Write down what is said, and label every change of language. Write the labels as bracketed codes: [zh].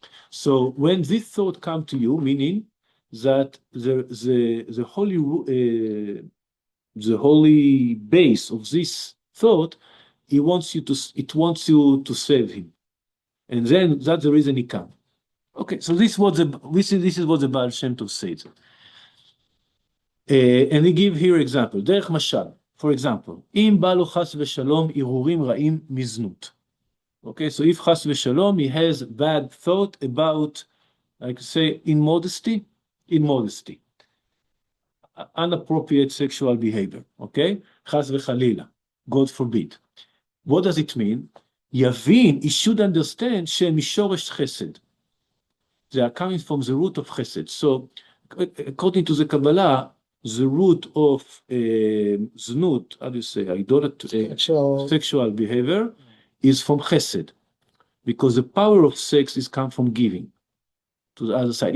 [en] So when this thought come to you, meaning that the holy base of this thought, it wants you to save him, and then that's the reason he come. Okay, so this is what the Baal Shem Tov says. And he give here example, [he] דרך משל, [en] for example, [he] אם בא לו חס ושלום הרהורים רעים מזנות. [en] Okay, so if [he] חס ושלום, [en] he has bad thought about, I could say, immodesty, inappropriate sexual behavior, okay? [he] חס וחלילה, [en] God forbid. What does it mean? [he] יבין, [en] he should understand [he] שהם משורש חסד. [en] They are coming from the root of chesed. So, according to the Kabbalah, the root of znut, how do you say, idolatry, sexual behavior, is from chesed, because the power of sex is come from giving to the other side.